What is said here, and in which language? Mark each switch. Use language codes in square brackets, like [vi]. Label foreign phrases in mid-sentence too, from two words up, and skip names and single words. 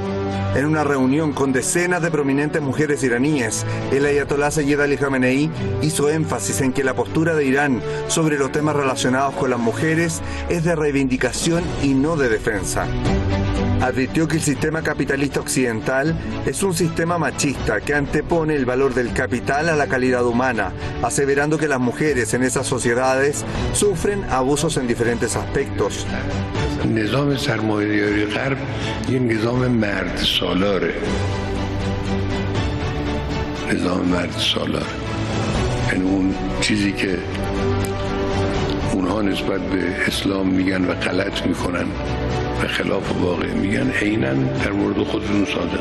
[es] En una reunión con decenas de prominentes mujeres iraníes, el ayatolá Sayyid Ali Khamenei hizo énfasis en que la postura de Irán sobre los temas relacionados con las mujeres es de reivindicación y no de defensa. Advirtió que el sistema capitalista occidental es un sistema machista que antepone el valor del capital a la calidad humana, aseverando que las mujeres en esas sociedades sufren abusos en diferentes aspectos. [fa] نظام سرمایه‌داری غرب یه نظام مرد سالاره. نظام مرد سالار. یعنی اون چیزی که اونها نسبت به اسلام میگن و غلط میکنن و خلاف واقع میگن، عیناً در مورد خودشون صادق.